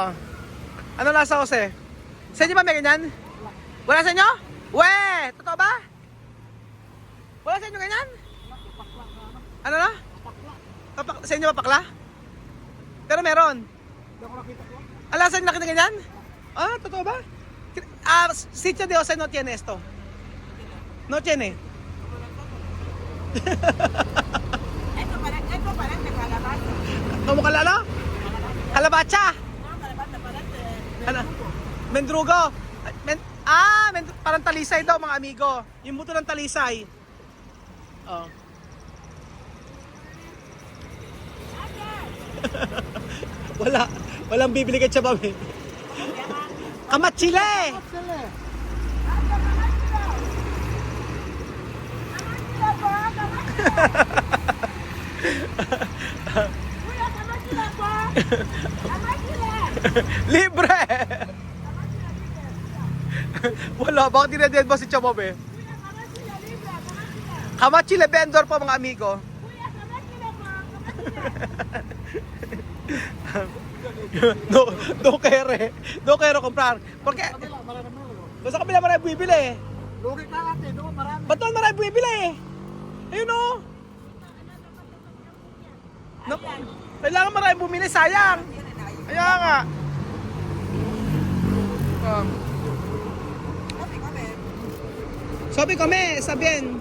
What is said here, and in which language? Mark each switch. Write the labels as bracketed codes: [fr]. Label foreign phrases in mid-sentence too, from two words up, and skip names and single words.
[tl] Ano nasa Jose? Sa inyo ba may ganyan? Wala sa inyo? Weh! Totoo ba? Wala sa inyo ganyan? Ano na? Sa inyo ba pakla? Pero meron. Ala, sa inyo nakita ganyan? Ah, totoo ba? [es] Ah, sitio de Jose no tiene esto. No tiene. Esto parece calabaza. ¿Cómo kalala? Kalabacha. No, calabaza parece. [tl] Ano? Mendrugo. Parang talisay daw mga amigo. Yung buto ng talisay. Oh. Walang bibili kay Chabam eh. Kamatsile! Libre! Wala, bakit dineded ba si Chabam eh? Kamatsile vendor po mga amigo. [es] No quiero comprar. [tl] Porque doon sa kabila marami bumibili eh. Lugi ka ate, doon marami. Ba't doon marami bumibili eh? Ayun o. No, kailangan marami bumili, sayang. Kaya nga. Sabi kami, sabihin.